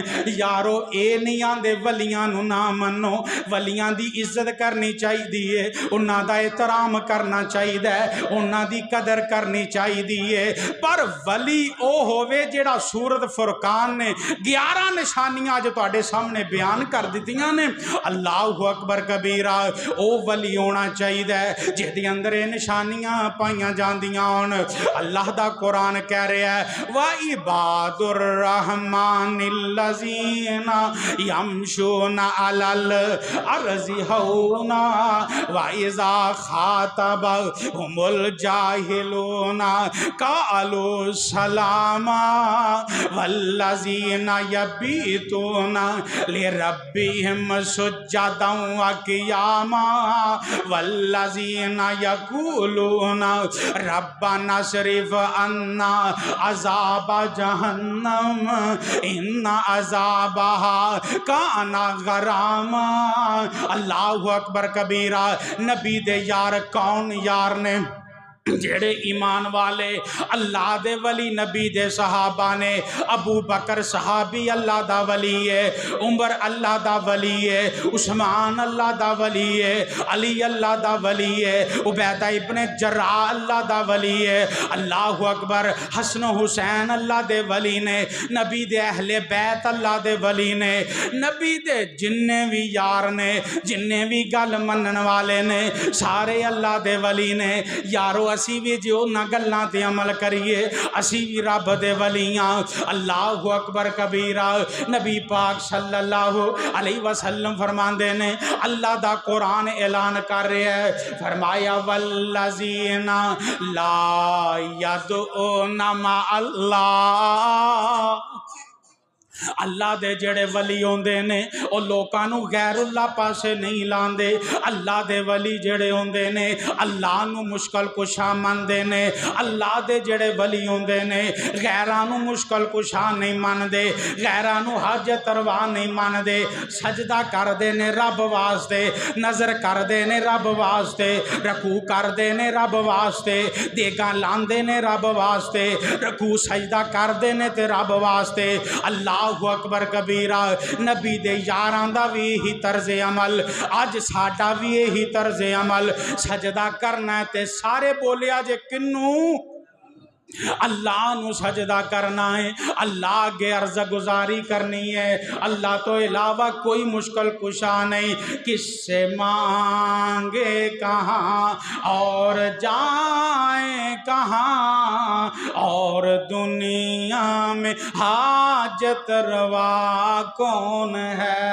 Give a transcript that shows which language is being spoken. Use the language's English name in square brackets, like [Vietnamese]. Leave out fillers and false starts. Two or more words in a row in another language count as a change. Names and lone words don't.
[Punjabi] یارو اے نہیں آندے ولیاں نوں نا منو، ولیاں دی عزت کرنی چاہیدی اے، اوہناں دا احترام کرنا چاہیدا اے، اوہناں دی قدر کرنی چاہیدی اے. پر ولی او ہووے جیہڑا سورۃ فرقان نے 11 نشانیاں اج تہاڈے سامنے بیان کر دتیاں نے. [Arabic] الله أكبر كبيرا. [Punjabi] او ولی ہونا چاہیے جہدے اندر نشانیاں پائیاں جاندیاں ہون۔ اللہ دا قرآن کہہ رہا ہے [Arabic] وَعِبَادُ الرَّحْمَنِ الَّذِينَ يَمْشُونَ عَلَى الْأَرْضِ هَوْنًا وَإِذَا خَاطَبَهُمُ الْجَاهِلُونَ قَالُوا سَلَامًا وَالَّذِينَ يَبِيتُونَ لِرَبِّهِمْ سُجَّدًا وَقِيَامًا وَالَّذِينَ يَقُولُونَ رَبَّنَا اصْرِفْ عَنَّا عَذَابَ جَهَنَّمَ إِنَّ عَذَابَهَا كَانَ غَرَامًا۔ اللہ اکبر کبیرہ۔ [Punjabi] نبی دے یار کون یار نے؟ جڑے ایمان والے اللہ دے ولی نبی دے صحابہ نے۔ ابو بکر صحابی اللہ دا ولی ہے، عمر اللہ دا ولی ہے، عثمان اللہ دا ولی ہے، علی اللہ دا ولی ہے، عبیدہ ابن جراح اللہ دا ولی ہے۔ [Arabic] اللہ اکبر۔ [Punjabi] حسن و حسین اللہ دے ولی نے، نبی دے اہل بیت اللہ دے ولی نے، نبی دے جننے بھی یار نے، جننے بھی گل منن والے نے، سارے اللہ دے ولی نے۔ یارو اسی بھی جو نہ گلاں تے عمل کریے، اسی بھی رب دے ولیاں۔ [Arabic] اللہ اکبر کبیرہ۔ [Punjabi] نبی پاک [Arabic] صلی اللہ علیہ وسلم [Punjabi] فرماندے نے، اللہ دا قرآن اعلان کر رہے ہیں، فرمایا [Arabic] والذین لا یدعون مع اللہ۔ [Punjabi] اللہ دے جڑے ولی ہوندے نے او لوکانو غیر اللہ پاسے نہیں لاندے۔ اللہ دے ولی جڑے ہوندے نے اللہ نو مشکل کشا مندے نے۔ اللہ دے جڑے ولی ہوندے نے غیرانو مشکل کشا نہیں مندے، غیرانو حاجت روا نہیں مندے۔ سجدہ کر دے نے رب واسطے، نظر کر دے نے رب واسطے، رکوع کر دے نے رب واسطے، دیگاں لاندے نے رب واسطے، رکوع سجدہ کر دے نے تے رب واسطے۔ [Arabic] اللہ اکبر کبیرہ۔ [Punjabi] نبی دے یاراں دا بھی یہی طرز عمل، اج ساڈا بھی یہی طرز عمل۔ سجدہ کرنا ہے تے سارے بولیا جے کنوں؟ اللہ نو سجدہ کرنا ہے، اللہ کے عرض گزاری کرنی ہے۔ اللہ تو علاوہ کوئی مشکل کشا نہیں۔ [Urdu] کس سے مانگے کہاں اور جائیں کہاں، اور دنیا میں حاجت روا کون ہے؟